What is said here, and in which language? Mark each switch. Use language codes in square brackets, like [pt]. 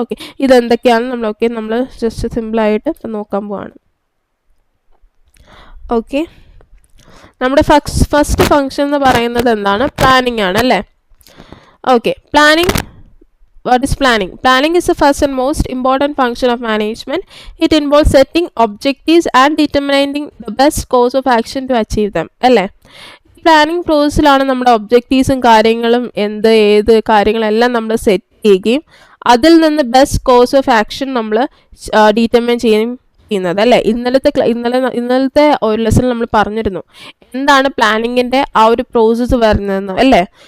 [ml] Okay, ഇതെന്തൊക്കെയാണ് നമ്മൾ just സിമ്പിളായിട്ട് ഇപ്പം നോക്കാൻ പോവാണ്. ഓക്കെ, നമ്മുടെ ഫസ്റ്റ് ഫംഗ്ഷൻ എന്ന് പറയുന്നത് എന്താണ്, പ്ലാനിങ് ആണ് അല്ലേ. [en] Okay, planning. What is planning? Planning is the first and most important function of management. It involves setting objectives and determining the best course of action to achieve them. [ml] അല്ലേ, planning പ്രോസസ്സിലാണ് നമ്മുടെ ഒബ്ജക്റ്റീവ്സും കാര്യങ്ങളും ഏത് കാര്യങ്ങളെല്ലാം നമ്മൾ set ചെയ്യുകയും അതിൽ നിന്ന് best course of action നമ്മൾ ഡീറ്റർമൈൻ ചെയ്യുന്നത് അല്ലേ. ഇന്നലത്തെ ഒരു ലെസൺ നമ്മൾ പറഞ്ഞിരുന്നു എന്താണ് പ്ലാനിങ്ങിൻ്റെ ആ ഒരു പ്രോസസ്സ് വരുന്നതെന്ന് അല്ലേ.